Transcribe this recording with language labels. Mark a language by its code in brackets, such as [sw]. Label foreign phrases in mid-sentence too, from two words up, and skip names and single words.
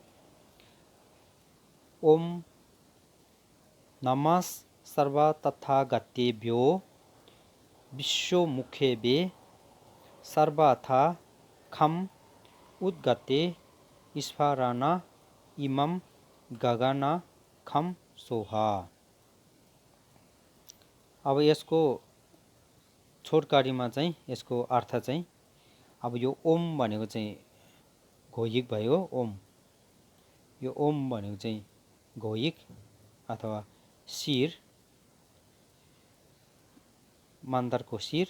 [sa] ओम नमः सर्व तथागतेभ्यो विश्वमुखेभ्ये सर्वथा खम उद्गते स्फारना इमं गगन खम सोहा। [ne] अब यसको छोटकारीमा चाहिँ यसको अर्थ चाहिँ अब यो ओम भनेको चाहिँ घोइक भयो। ओम, यो ओम भनेको चाहिँ घोइक अथवा शिर, मन्दरको शिर।